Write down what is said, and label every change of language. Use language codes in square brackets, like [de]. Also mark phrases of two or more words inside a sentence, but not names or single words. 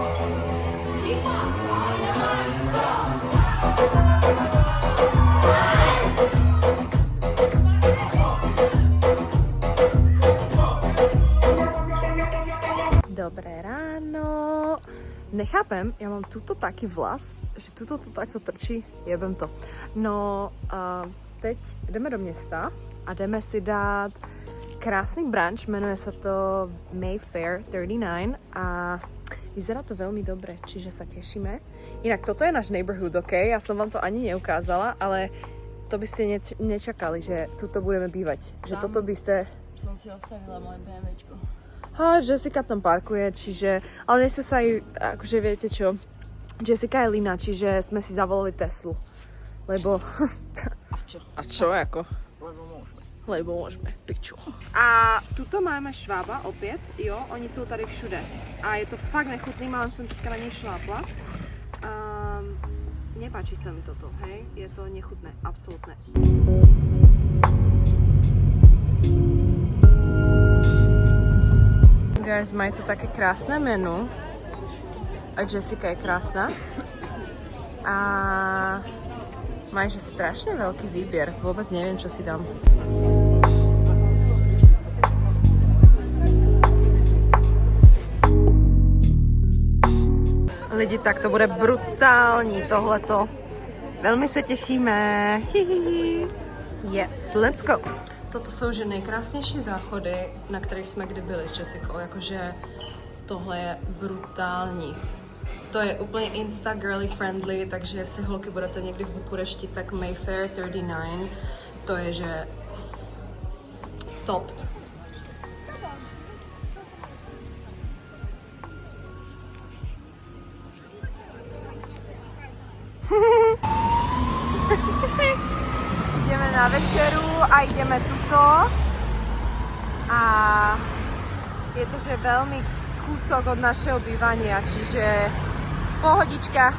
[sk] Dobré ráno. Nechápem, ja mám tuto taký vlas, že tuto to takto trčí, jebem to. [cs] No, teď jdeme do města a jdeme si dát krásny brunch, [sk] menuje sa to Mayfair 39 a vyzerá to veľmi dobre, čiže sa tešíme. Inak toto je náš neighborhood, ok? Ja som vám to ani neukázala, ale to by ste nečakali, že tuto budeme bývať. Že toto by ste... Som si odstavila moje BMWčko. Jessica tam parkuje, čiže... Ale nechce sa aj, akože viete čo, Jessica je lína, čiže sme si zavolali Teslu. Lebo... A čo? A čo ako? Lebo môžeme, piču. [cs] A tuto máme švába opět, jo, oni jsou tady všude. A je to fakt nechutný, mám jsem teďka na něj šlápla. [sk] Nepáči sa mi toto, hej, je to nechutné, absolútne. [cs] Guys, mají tu také krásne menu. [sk] A Jessica je krásna. A mají že strašne veľký výber, vôbec neviem, čo si dám. [cs] Lidi, tak to bude brutální tohleto. Velmi se těšíme. Hihihi. [en] Yes, let's go. [cs] Toto jsou že nejkrásnější záchody, na kterých jsme kdy byli s Jessicou. Jakože tohle je brutální. To je úplně [en] insta girly friendly, [cs] takže jestli holky budete někdy v Bukurešti, tak Mayfair 39, to je že top. [sk] Ideme na večeru a ideme tuto. A je to že veľmi kúsok od našeho bývania, čiže pohodička.